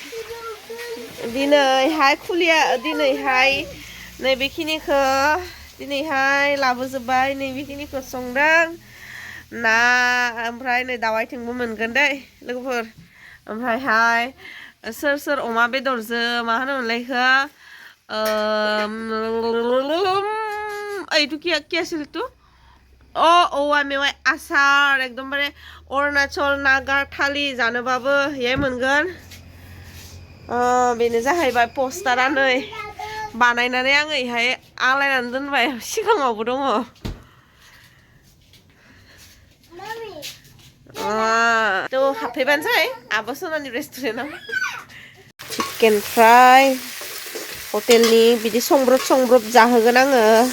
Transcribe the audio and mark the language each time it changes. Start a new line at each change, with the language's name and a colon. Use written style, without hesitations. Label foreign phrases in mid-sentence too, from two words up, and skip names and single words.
Bodo: दिनैहाय खुलिया दिनैहाय नैबेखिनिखौ दिनैहाय लाबोजोब्बाय नैबेखिनिखौ संदों ना ओमफ्राय नै दाउ आथिंबो मोनगोन दै लोगोफोर ओमफ्रायहाय सोर सोर अमा बेदरजों मा होनोमोनलाय इखौ
Assamese: এইটো কি আছিল তো
Bodo: औवा मेवाइ आसार एकदमबारे अरुणाचल नागा थालि जानोबाबो हे मोनगोन बेनो जाहैबाय पस्टारा नै बानायनानै आङो इहाय आलायनानै दोनबाय सिगाङावबो दङ थ' हाबफैबानो जाबाय आब' सनानि रेस्टुरेन्टआव चिकेन फ्राय हटेलनि बिदि संब्रब जाहोगोन आङो